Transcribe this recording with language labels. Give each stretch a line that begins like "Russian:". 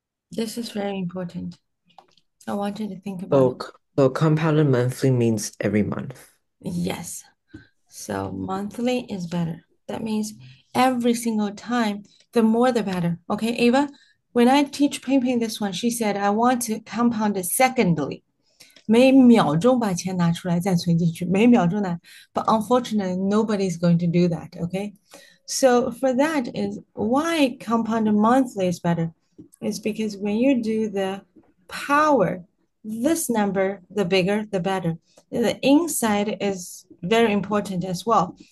English: This is very important. I want you to think about it. So compounded monthly means every month. Yes. So monthly is better. That means every single time, the more the better. Okay, Ava? When I teach Ping Ping this one, she said, I want to compound it secondly.
Chinese: 每秒钟把钱拿出来再存进去，每秒钟拿。
English: But unfortunately, nobody's going to do that, okay? So for that is why compounded monthly is better. Is because when you do the power, this number, the bigger, the better. The inside is very important as well.